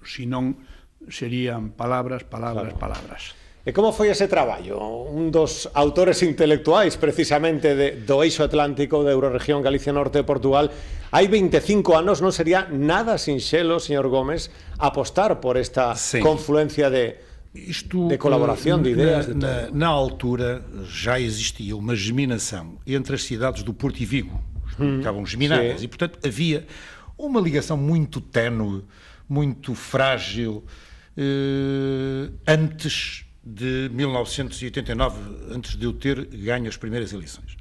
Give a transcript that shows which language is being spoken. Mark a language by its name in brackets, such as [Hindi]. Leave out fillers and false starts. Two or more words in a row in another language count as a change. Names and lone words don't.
[Galician] Se non, serían palabras, Claro. palabras. E como foi ese traballo? Un dos autores intelectuais precisamente do eixo atlántico da Eurorregión Galicia Norte de Portugal. Hai 25 anos non sería nada sinxelo, señor Gómez, apostar por esta confluencia de colaboração, de ideias. [Portuguese] Na altura já existia uma geminação entre as cidades do Porto e Vigo. Estavam geminadas e, portanto, havia uma ligação muito ténue, muito frágil, antes de 1989, antes de eu ter ganho as primeiras eleições.